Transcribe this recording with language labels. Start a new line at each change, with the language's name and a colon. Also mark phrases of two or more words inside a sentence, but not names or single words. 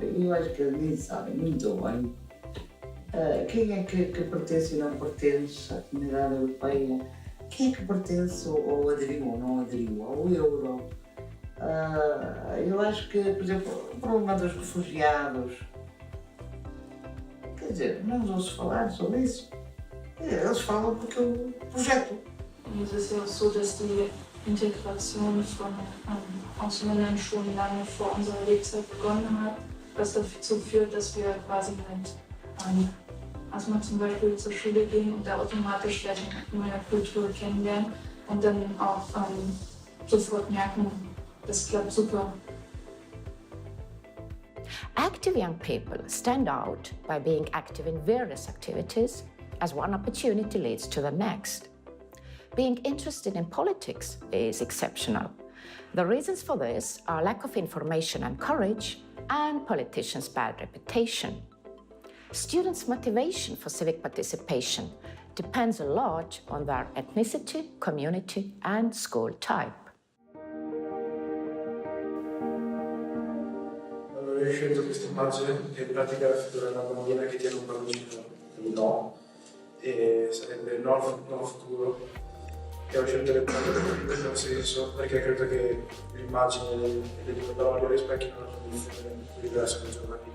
Portuguese: Eu acho que eles nem sabem muito bem quem é que pertence ou não pertence à comunidade europeia, quem é que pertence ou aderiu ou não aderiu ao euro. Eu acho que, por exemplo, o problema dos refugiados, quer dizer, não os ouço falar sobre isso. Eles falam porque eu projeto.
German: Es ist ja auch so, dass die Integration von Ausländern schon lange vor unserer Lebzeit begonnen hat, was dazu führt, dass wir quasi erstmal zum Beispiel zur Schule gehen und da automatisch gleich eine neue Kultur kennenlernen und dann auch sofort merken, das klappt super.
English: Active young people stand out by being active in various activities, as one opportunity leads to the next. Being interested in politics is exceptional. The reasons for this are lack of information and courage, and politicians' bad reputation. Students' motivation for civic participation depends a lot on their ethnicity, community, and school type.
Italian: Allora, io ho scelto questa immagine che in pratica raffigura una bambina che tiene un palloncino di no, e sarebbe il no futuro. E ho scelto le parole in questo senso perché credo che l'immagine e le due parole rispecchiano una condizione diversa dai giovani.